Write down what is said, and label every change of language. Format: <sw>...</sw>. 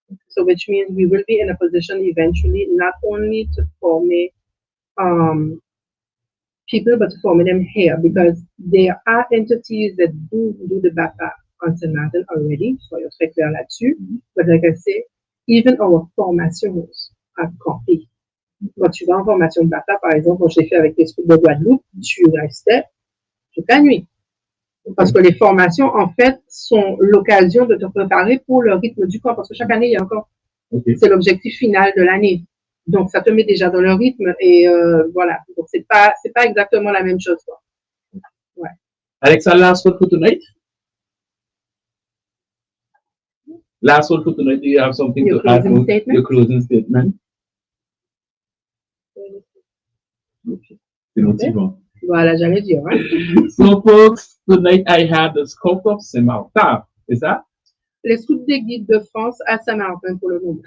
<en>So which means we will be in a position eventually not only to form people, but to form them here because there are entities that do the BAPA on St. Martin already, so you're</en> <fr>très clair là-dessus.</fr> <en>But like I say, even our formations are complete.</en> <fr>Quand tu vas en formation de BAPA, par exemple, quand je l'ai fait avec les scouts de Guadeloupe, tu restais toute la nuit. Parce que les formations, en fait, sont l'occasion de te préparer pour le rythme du corps. Parce que chaque année, il y a encore. C'est l'objectif final de l'année. Donc, ça te met déjà dans le rythme et voilà. Donc, c'est pas exactement la même chose, quoi. Ouais.</fr> <en>Alexa, last word for tonight? Last word for tonight, do you have something to add to your closing statement? Okay.</en> <fr>Voilà, j'allais dire. Hein?</fr> <en>So, folks, tonight I had the Scope of Saint-Martin. Is that?</en> <fr>Les scouts des guides de France à Saint-Martin pour le moment.</fr>